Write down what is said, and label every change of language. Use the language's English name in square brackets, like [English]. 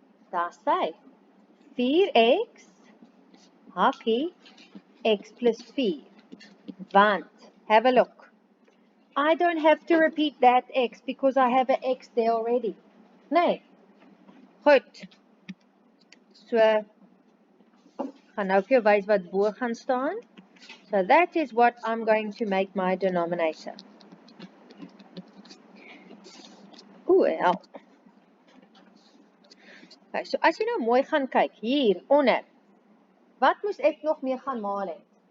[Afrikaans] Daar sê, 4x, hakkie, x plus 4. Want, [English] have a look. I don't have to repeat that x because I have an x there already. [Afrikaans] Nee. Goed. So, gaan nou vir jou wys wat bo gaan staan. [English] So that is what I'm going to make my denominator. Oeh, help. [Afrikaans] Okay, so as jy nou mooi gaan kyk, hier, onder, wat moes ek nog meer gaan maal het?